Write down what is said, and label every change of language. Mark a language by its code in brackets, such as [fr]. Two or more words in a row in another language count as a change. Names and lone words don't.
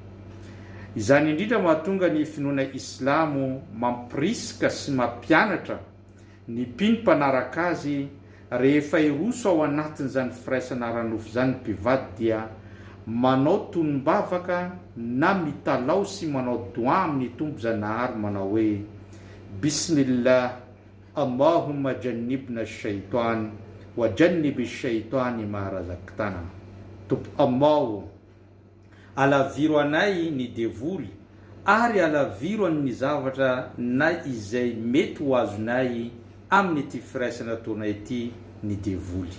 [mg] Izany indrindra mahatonga ny finoana islamo mampirisika sy mampianatra ny mpino mpanaraka azy rehefa iroso ao anatin'izany firaisana ara-nofo zany ny mpivady dia manao tonom-bavaka na mitalao sy manao doa amin'ny tombo zanahary manao hoe [ar] بسم الله اللهم جنبنا الشيطان وجنب الشيطان ما رزقتنا. [mg] Tompo Allah, alaviro anay ny devoly ary alaviro ny zavatra na izay mety ho azonay amin'ny ity firaisana ataonay ity ny devoly.